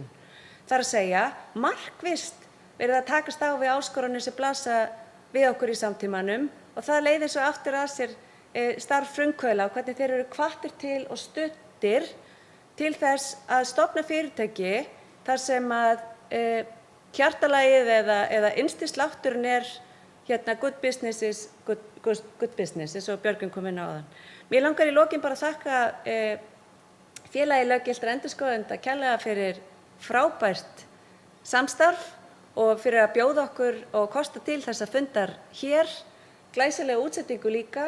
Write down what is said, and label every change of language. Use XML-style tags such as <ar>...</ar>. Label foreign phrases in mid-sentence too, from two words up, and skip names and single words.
<is>Það er að segja, markvisst verið að takast á við áskoranir sem blasa við okkur í samtímanum og það leiðir svo aftur að sér starf frumkvöðla og hvernig þeir eru hvattir til og studdir til þess að stofna fyrirtæki þar sem að hjartalagið eða innsti slátturinn er</is> <en>good business is good business,</en> <is>eins og Björgvin kom inn á áðan. Mér langar í lokin bara að þakka félagi löggiltra endurskoðenda kærlega fyrir frábært samstarf og fyrir að bjóða okkur og kosta til þessa fundar hér, glæsilega útsendingu líka.</is>